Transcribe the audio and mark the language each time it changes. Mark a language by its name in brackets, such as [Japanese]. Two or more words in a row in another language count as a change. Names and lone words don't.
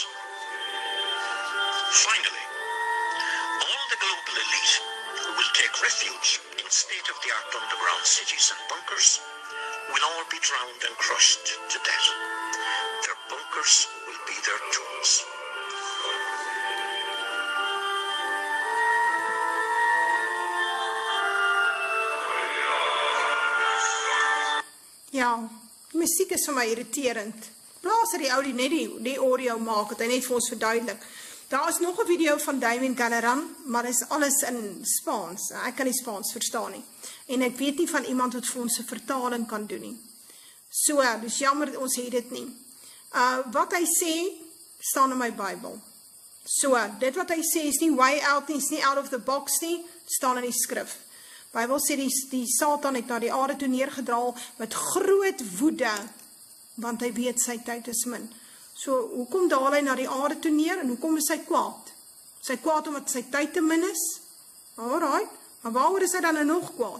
[English] Finally, all the global elite who will take refuge in state-of-the-art underground cities and bunkers will all be drowned and crushed to death. Their bunkers will be their tombs. [Afrikaans] Ja, die musiek is vir my irriterend. Plaas dat die ou net die audio maak, het hy net vir ons verduidelik. Daar is nog 'n video van Damien Galleran, maar dit is alles in Spaans. Ek kan nie Spaans verstaan nie. En ek weet nie van iemand wat vir ons 'n vertaling kan doen nie. So, dis jammer ons het dit nie. Wat hy sê, staan in my Bybel. So, dit wat hy sê is nie [English] way out [Afrikaans] nie, is nie [English] out of the box [Afrikaans] nie, staan in die skrif. Bybel sê die Satan het na die aarde toe neergedraal met groot woede, want hy weet sy tyd is min. So, hoekom daal hy na die aarde toe neer en hoekom is hy kwaad? Is hy kwaad omdat sy tyd te min is? Alright, maar waaroor is hy dan nog kwaad?